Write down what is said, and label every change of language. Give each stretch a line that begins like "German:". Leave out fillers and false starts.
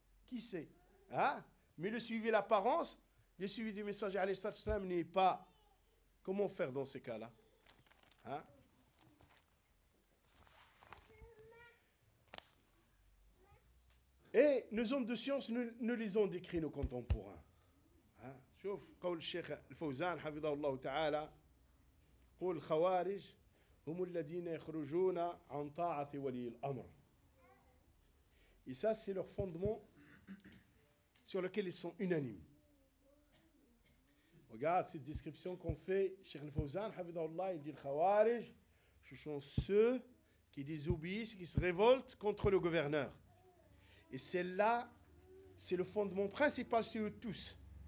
French: Qui sait, hein? Mais le suivi, l'apparence, le suivi du messager, alayhi salatu wassalam, n'est pas. Comment faire dans ces cas-là, hein? Et nos hommes de science nous les ont décrits, nos contemporains.
Arabic: شوف قول الشيخ الفوزان حفظه الله تعالى قول الخوارج هم الذين يخرجون عن طاعة ولي الأمر
French: et ça c'est leur fondement sur lequel ils sont unanimes. Regarde cette description qu'on fait الشيخ الفوزان
Arabic: حفظه الله
French: il dit الخوارج ce sont ceux qui désobéissent, qui se révoltent contre le gouverneur, et celle-là c'est le fondement principal sur eux tous.